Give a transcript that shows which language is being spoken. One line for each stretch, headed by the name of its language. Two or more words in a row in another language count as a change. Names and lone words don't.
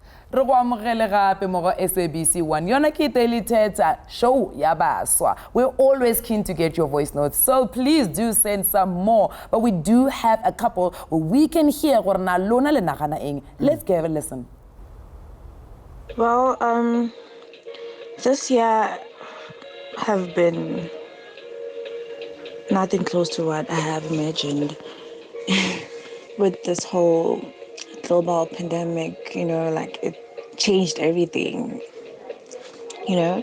Tswana: re go amogele gape mo go SABC 1 yona ke Daily Thetha show ya baswa.
English: We're always keen to get your voice notes, so please do send some more. But we do have a couple where we can hear
Tswana: gore na lona le nagana eng.
English: Let's give a listen. Well, this year have been nothing close to what I have imagined. With this whole global pandemic, you know, like it changed everything, you know.